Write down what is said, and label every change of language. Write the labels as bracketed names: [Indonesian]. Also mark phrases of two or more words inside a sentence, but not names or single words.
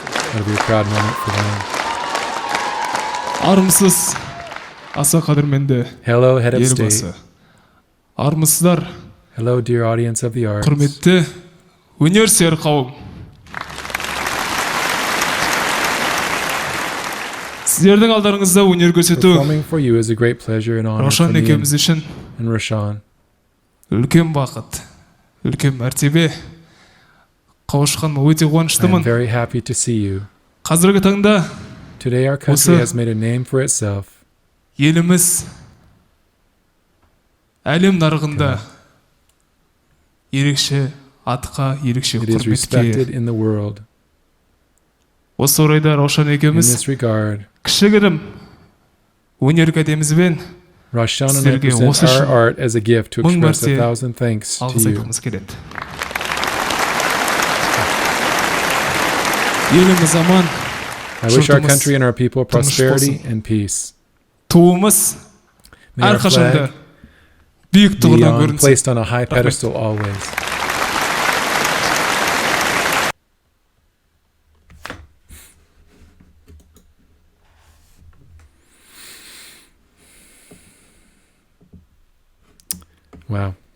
[English] That'll be a proud moment for them. [Kazakh] Армысыз, аса қадірменді [English] Hello, head of [Kazakh] елбасы. [English] state. [Kazakh] Армысыздар, [English] Hello, dear audience of the arts. [Kazakh] құрметті өнерсүйер қауым. Сіздердің алдарыңызда өнер көрсету [English] Performing for you is a great pleasure and honor for [Kazakh] Рошан [English] me [Kazakh] екеуміз үшін [English] and Roshan. [Kazakh] үлкен бақыт, үлкен мәртебе. Қауышқаныма өте [English] I'm [Kazakh] қуаныштымын. [English] very happy to see you. [Kazakh] Қазіргі таңда [English] Today our country [Kazakh] Осы- [English] has made a name for itself. [Kazakh] еліміз әлем нарығында ерекше атқа, ерекше [English] It is respected [Kazakh] құрметке. [English] in the world. [Kazakh] Осы орайда Рошан [English] In [Kazakh] екеуміз [English] this regard, [Kazakh] кішігірім өнер кәдемізбен [English] Roshan and I [Kazakh] Сіздерге [English] present [Kazakh] осы [English] our [Kazakh] үшін [English] art as a gift to [Kazakh] мың [English] express a [Kazakh] мәрте [English] thousand thanks to [Kazakh] алғыс [English] you. [Kazakh] айтқымыз келеді. Еліміз аман, [English] I wish our [Kazakh] жұртымыз [English] country and our people [Kazakh] тыныш [English] prosperity [Kazakh] болсын. [English] and peace. [Kazakh] туымыз [English] May our [Kazakh] әрқашанда [English] flag [Kazakh] биік [English] be [Kazakh] тұғырдан [English] on, [Kazakh] көрінсін. [English] placed on a high pedestal always. Wow.